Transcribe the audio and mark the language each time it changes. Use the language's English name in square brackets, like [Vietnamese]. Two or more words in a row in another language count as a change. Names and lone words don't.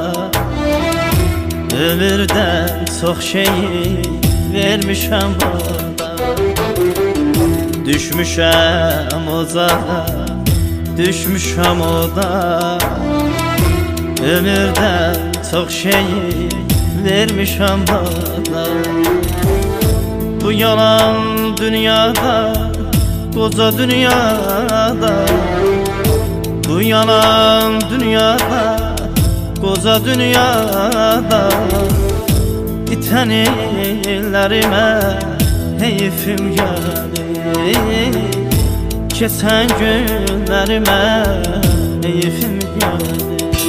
[Azerbaijani] Ömürdən çox şeyi vermişəm burada. Düşmüşəm uzada, düşmüşəm oda. Ömürdən çox şeyi vermişəm burada. Bu yalan dünyada, [Turkish] koca dünyada, [Azerbaijani] bu yalan dünyada, [Turkish] koca dünyada. İten ellerime heyfim gelir, kesen günlerime heyfim gelir.